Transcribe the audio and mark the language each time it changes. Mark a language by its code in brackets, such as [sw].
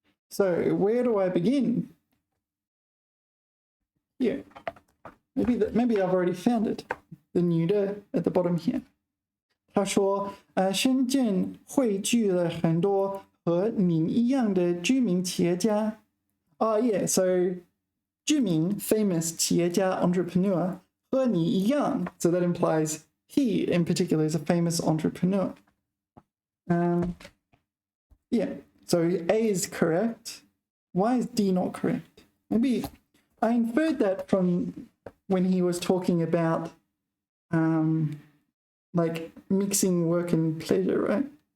[en] So where do I begin? Here. Maybe I've already found it. The neuter at the bottom here. [zh] 他说，深圳汇聚了很多和您一样的知名企业家。 [en] Oh yeah, so 知名 famous 企业家 entrepreneur [zh] 和你一样, [en] so that implies he in particular is a famous entrepreneur. Yeah, so A is correct. Why is D not correct? Maybe I inferred that from when he was talking about like mixing work and pleasure, right?